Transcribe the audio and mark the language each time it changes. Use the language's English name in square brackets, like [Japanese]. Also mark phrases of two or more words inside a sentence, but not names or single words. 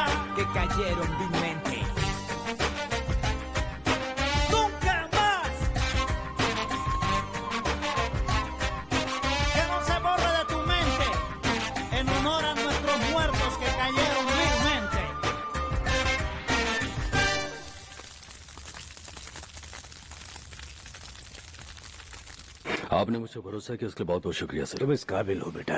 [Spanish] que cayeron vilmente. ¡Nunca más! Que no se borre de tu mente, en honor a nuestros muertos que cayeron vilmente. [Hindi] आपने मुझसे भरोसा किया, उसके लिए बहुत बहुत शुक्रिया सर। तुम इस काबिल हो बेटा।